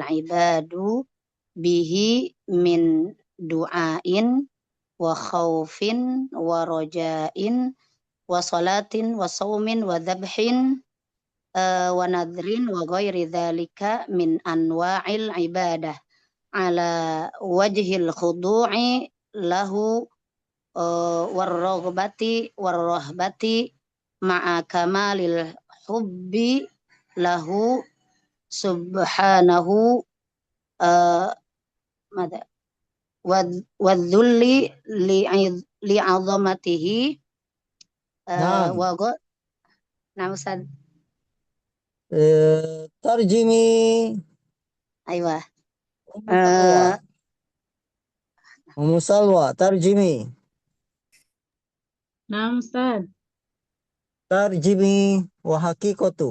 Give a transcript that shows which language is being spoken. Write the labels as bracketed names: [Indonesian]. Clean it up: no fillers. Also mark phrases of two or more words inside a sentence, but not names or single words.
[Arabic] يعبد به من دعاء وخوف ورجاء وصلاة وصوم وذبح ونذر وغير ذلك من أنواع العبادة على وجه الخضوع له والرهبة مع كمال الحب له سبحانه مع الذل لعظمته Naam. [Indonesian] Nah, Ustaz. [Arabic] Tarjimi. Aywa. Ummu Salwa, tarjimi. [Indonesian] Nah, Ustaz. [Arabic] ترجمي والحقيقة.